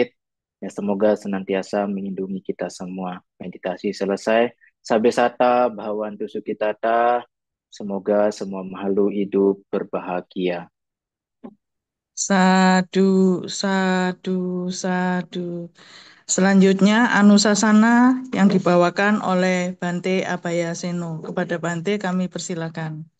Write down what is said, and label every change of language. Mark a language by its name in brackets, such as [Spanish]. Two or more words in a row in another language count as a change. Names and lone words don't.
[Indonesian] Ya semoga senantiasa melindungi kita semua. Meditasi selesai. [Pali] Sabe sata bhavantu sukhitata. [Indonesian] Semoga semua makhluk hidup berbahagia. [Pali] Sadu, sadu, sadu. [Indonesian] Selanjutnya Anusasana yang dibawakan oleh Bante Abhayaseno. Kepada Bante kami persilakan.